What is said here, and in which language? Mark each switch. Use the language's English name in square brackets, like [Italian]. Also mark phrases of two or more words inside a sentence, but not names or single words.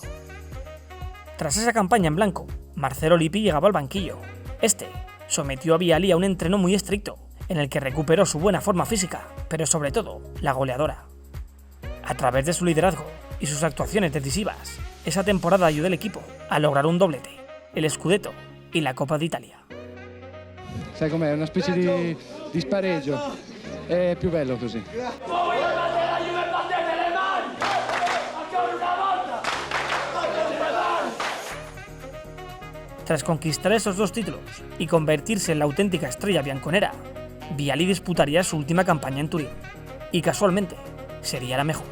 [Spanish] Tras esa campaña en blanco, Marcelo Lippi llegaba al banquillo. Este sometió a Vialli a un entreno muy estricto, en el que recuperó su buena forma física, pero sobre todo, la goleadora. A través de su liderazgo y sus actuaciones decisivas, esa temporada ayudó al equipo a lograr un doblete, el Scudetto y la Coppa d'Italia. [Italian] Sai com'è? Una specie di spareggio. È più bello così. [Spanish] Tras conquistar esos 2 títulos y convertirse en la auténtica estrella bianconera, Vialli disputaría su última campaña en Turín, y casualmente sería la mejor.